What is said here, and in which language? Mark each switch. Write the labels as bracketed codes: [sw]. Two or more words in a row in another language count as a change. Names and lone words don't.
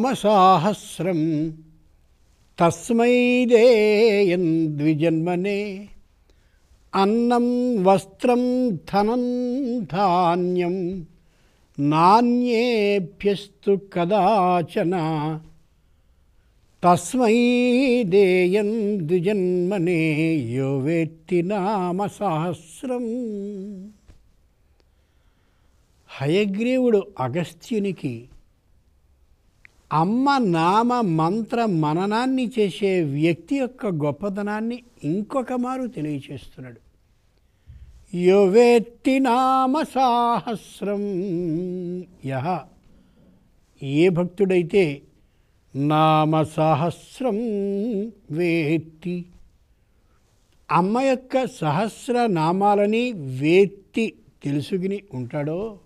[sa] साहस्रं तस्मै देयं द्विजन्मने अन्नं वस्त्रं धनं धान्यं नान्येभ्यस्तु कदाचन तस्मै देयं द्विजन्मने यो वेत्ति नाम सहस्रं. [te] హయగ్రీవుడు అగస్త్యునికి అమ్మ నామ మంత్ర మననాన్ని చేసే వ్యక్తి యొక్క గొప్పతనాన్ని ఇంకొక మారు తెలియచేస్తున్నాడు. [sa] यो वेत्ति नाम साहस्रं, [te] యహ ఏ భక్తుడైతే నామ సహస్రం వేత్తి, అమ్మ యొక్క సహస్ర నామాలని వేత్తి తెలుసుకుని ఉంటాడో,